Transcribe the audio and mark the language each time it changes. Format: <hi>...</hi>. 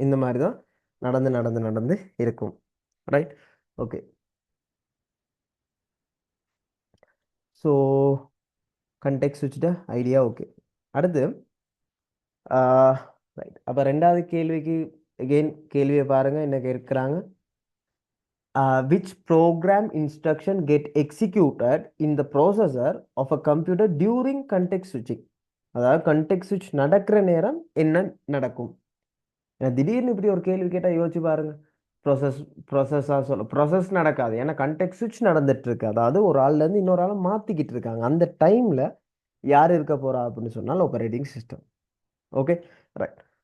<ta>இந்த மாதிரி தான் நடந்து நடந்து நடந்து இருக்கும், right. Okay, so context சுவிட்ச்ட idea okay. அடுத்து ரைட், அப்போ ரெண்டாவது கேள்விக்கு எகெயின் கேள்வியை பாருங்கள் என்ன கேட்குறாங்க.</ta> <en>Which program instruction get executed in the processor of a computer during context switching?</en> <ta>அதாவது கண்டெக்ஸ்ட் சுவிட்ச் நடக்கிற நேரம் என்ன நடக்கும்? திடீர்னு இப்படி ஒரு கேள்வி கேட்டால் யோசிச்சு பாருங்க. ப்ராசஸ் நடக்காது, ஏன்னா கண்டெக்ஸ்ட் சுவிட்ச் நடந்துட்டு இருக்கு. அதாவது ஒரு ஆள்லேருந்து இன்னொரு ஆளை மாற்றிக்கிட்டு இருக்காங்க. அந்த டைமில் யார் இருக்க போறா அப்படின்னு சொன்னால் ஆப்பரேட்டிங் சிஸ்டம். Okay, right.</ta>